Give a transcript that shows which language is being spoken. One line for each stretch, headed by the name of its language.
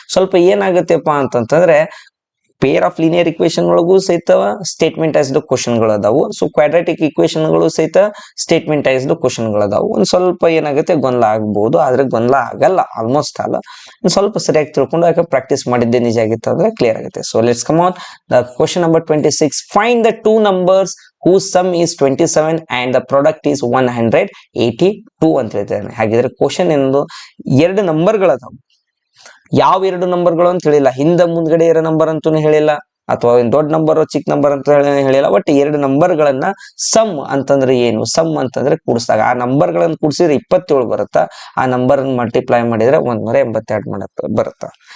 Kannada: ಸ್ವಲ್ಪ ಏನಾಗುತ್ತೆಪ್ಪ ಅಂತಂದ್ರೆ pair of linear equation ಒಳಗೂ ಸಹಿತ ಸ್ಟೇಟ್ಮೆಂಟ್ ಐಸ್ಡ್ ಕ್ವಶನ್ ಗಳು ಅದಾವು. ಸೊ ಕ್ವಾಡ್ರಾಟಿಕ್ ಇಕ್ವೇಶನ್ ಗಳು ಸಹಿತ ಸ್ಟೇಟ್ಮೆಂಟ್ ಐಸ್ಡ್ ಕ್ವಶನ್ ಗಳು ಅದಾವು. ಒಂದ್ ಸ್ವಲ್ಪ ಏನಾಗುತ್ತೆ ಗೊಂದಲ ಆಗ್ಬಹುದು, ಆದ್ರೆ ಗೊಂದಲ ಆಗಲ್ಲ ಆಲ್ಮೋಸ್ಟ್ ಅಲ್ಲ. ಒಂದ್ ಸ್ವಲ್ಪ ಸರಿಯಾಗಿ ತಿಳ್ಕೊಂಡು ಯಾಕೆ ಪ್ರಾಕ್ಟೀಸ್ ಮಾಡಿದ್ದೆ ನಿಜ ಆಗಿತ್ತು ಅಂದ್ರೆ ಕ್ಲಿಯರ್ ಆಗುತ್ತೆ.
English: So let's come on the question number 26. Find the 2 numbers whose sum is 27 and the product is 182
Kannada: ಅಂತ ಹೇಳ್ತಾನೆ. ಹಾಗಿದ್ರೆ ಕ್ವಶನ್ ಏನದು? 2 ನಂಬರ್ಗಳದಾವು. ಯಾವ 2 ನಂಬರ್ಗಳು ಅಂತ ಹೇಳಿಲ್ಲ, ಹಿಂದೆ ಮುಂದ್ಗಡೆ ಇರೋ ನಂಬರ್ ಅಂತೂ ಹೇಳಿಲ್ಲ, ಅಥವಾ ದೊಡ್ಡ ನಂಬರ್ ಚಿಕ್ಕ ನಂಬರ್ ಅಂತ ಹೇಳಿಲ್ಲ. ಒಟ್ಟು 2 ನಂಬರ್ಗಳನ್ನ ಸಮ್ ಅಂತಂದ್ರೆ ಏನು? ಸಮ್ ಅಂತಂದ್ರೆ ಕೂಡಿಸಿದಾಗ ಆ ನಂಬರ್ಗಳನ್ನ ಕೂಡಿಸಿದ್ರೆ 27 ಬರುತ್ತಾ, ಆ ನಂಬರ್ ಮಲ್ಟಿಪ್ಲೈ ಮಾಡಿದ್ರೆ 182 ಬರುತ್ತಾ.